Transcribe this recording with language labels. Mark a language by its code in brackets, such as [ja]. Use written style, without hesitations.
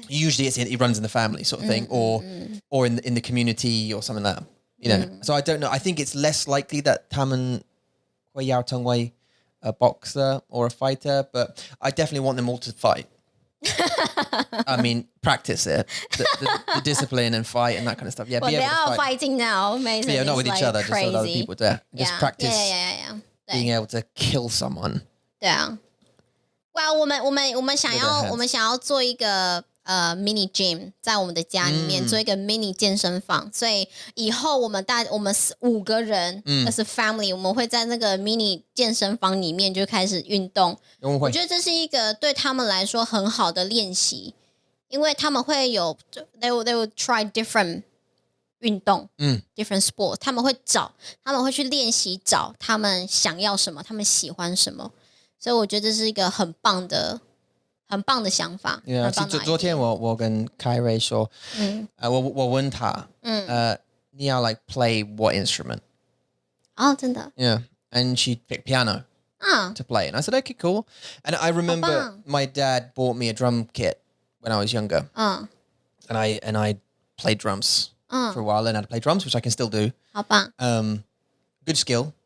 [en] usually it runs in the family sort of thing or in the community or something like that you know so I don't know I think it's less likely that [zh] 他们会要成为 [en] a boxer or a fighter but I definitely want them all to fight I mean, practice it, the discipline and fight and that kind of stuff. Yeah, well, they are fighting now. Amazing. Yeah, not with each other, crazy. just with other people. Yeah, just practice being able to kill someone. [zh] 对啊，哇，我们想要做一个mini gym 在我们的家里面做一个 mini 健身房，所以以后我们5个人 [en] as a family， [zh] 我们会在那个 mini 健身房里面就开始运动。我觉得这是一个对他们来说很好的练习，因为他们会有 [en] they will try different [zh] 运动different sport， 他们会去练习找他们想要什么，他们喜欢什么，所以我觉得这是一个很棒的想法。昨天我跟凯瑞说，我问他，你要 [en] like play what instrument？ [zh] 哦，真的 [en] Yeah, and she picked piano to play, and I said, okay, cool. And I remember my dad bought me a drum kit when I was younger, and I played drums for a while, learned how to play drums, which I can still do. [zh] 好棒。 [en] Good skill.